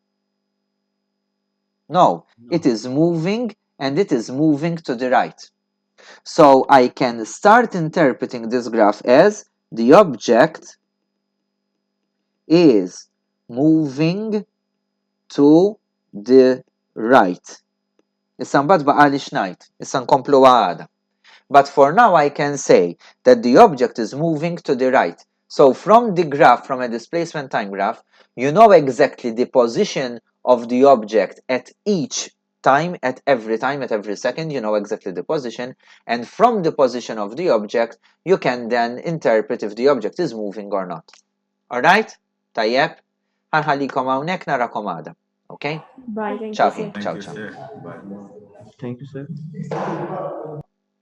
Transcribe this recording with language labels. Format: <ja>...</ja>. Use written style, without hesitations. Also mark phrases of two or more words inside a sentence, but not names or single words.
<en>No, it is moving and it is moving to the right. So I can start interpreting this graph as the object is moving to the right.</en> <mt>Issa mbagħad baqa' li xnajt, issa nkomplu għada.</mt> <en>But for now I can say that the object is moving to the right. So from the graph, from a displacement time graph, you know exactly the position of the object at each time, at every second, you know exactly the position, and from the position of the object, you can then interpret if the object is moving or not. Alright?</en> <mt>Tajjeb? Ħanħallikom hawnhekk narakom għada.</mt> <en>Okay? Bye, thank Ciao, you, sir. ciao, Thank you, ciao. sir. Bye. Thank you, sir.</en>